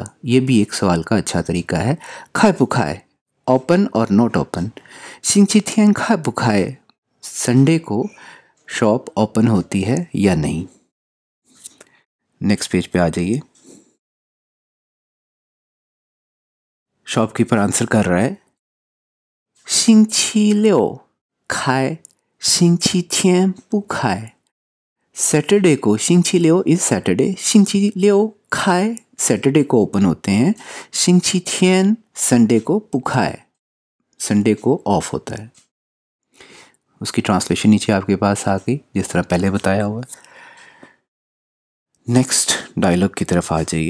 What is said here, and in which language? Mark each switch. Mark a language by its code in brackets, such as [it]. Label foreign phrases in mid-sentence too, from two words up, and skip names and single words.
[hi] ये भी एक सवाल का अच्छा तरीका है। [zh] 开不开 [hi] ओपन और [en] not open, [zh] 星期天开不开, [hi] संडे को शॉप ओपन होती है या नहीं। [en] next page [hi] पे आ जाइए। शॉपकीपर आंसर कर रहा है [zh] 星期六开，星期天不开。 [hi] सैटरडे को 星期六 [en] is Saturday, [zh] 星期六开 [hi] सैटरडे को ओपन होते हैं, 星期天 संडे को पुखाए, संडे को ऑफ होता है। उसकी ट्रांसलेशन नीचे आपके पास आ गई जिस तरह पहले बताया हुआ। [en] next dialogue [hi] की तरफ आ जाइए।